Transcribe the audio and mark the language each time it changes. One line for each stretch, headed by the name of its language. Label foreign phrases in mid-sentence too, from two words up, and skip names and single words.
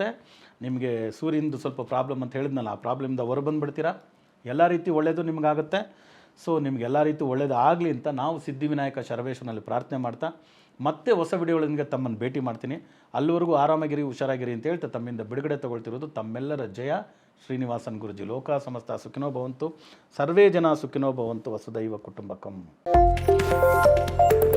Kannada: ನಿಮಗೆ ಸೂರ್ಯನದು ಸ್ವಲ್ಪ ಪ್ರಾಬ್ಲಮ್ ಅಂತ ಹೇಳಿದ್ನಲ್ಲ, ಆ ಪ್ರಾಬ್ಲಮಿಂದ ಹೊರ ಬಂದುಬಿಡ್ತೀರಾ. ಎಲ್ಲ ರೀತಿ ಒಳ್ಳೆಯದು ನಿಮಗಾಗುತ್ತೆ. ಸೊ ನಿಮಗೆಲ್ಲ ರೀತಿ ಒಳ್ಳೆಯದಾಗಲಿ ಅಂತ ನಾವು ಸಿದ್ಧಿವಿನಾಯಕ ಶರವೇಶ್ವರನಲ್ಲಿ ಪ್ರಾರ್ಥನೆ ಮಾಡ್ತಾ ಮತ್ತೆ ಹೊಸ ವಿಡಿಯೋಗಳಿಗೆ ತಮ್ಮನ್ನು ಭೇಟಿ ಮಾಡ್ತೀನಿ. ಅಲ್ಲಿವರೆಗೂ ಆರಾಮಾಗಿರಿ, ಹುಷಾರಾಗಿರಿ ಅಂತ ಹೇಳ್ತಾ ತಮ್ಮಿಂದ ಬಿಡುಗಡೆ ತಗೊಳ್ತಿರೋದು ತಮ್ಮೆಲ್ಲರ ಜಯ ಶ್ರೀನಿವಾಸನ್ ಗುರುಜಿ.
Sanskrit: ಲೋಕ ಸಮಸ್ತ ಸುಖಿನೋ ಭವಂತು, ಸರ್ವೇ ಜನ ಸುಖಿನೋ ಭವಂತು, ವಸುದೈವ ಕುಟುಂಬಕಂ.